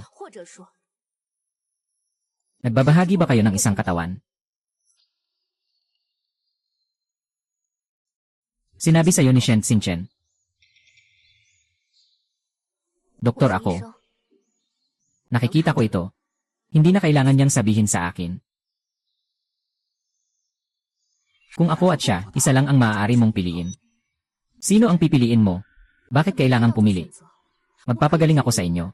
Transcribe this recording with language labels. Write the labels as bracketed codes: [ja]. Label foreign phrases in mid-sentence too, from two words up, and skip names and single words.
[zh] 或者说， [tl] Nagbabahagi ba kayo ng isang katawan? Sinabi sa'yo ni Shen Xingchen. Doktor [zh] 我是 [tl] ako. [zh] 医生， [tl] Nakikita ko ito. Hindi na kailangan niyang sabihin sa akin. Kung ako at siya, isa lang ang maaari mong piliin. Sino ang pipiliin mo? Bakit kailangan pumili? Magpapagaling ako sa inyo.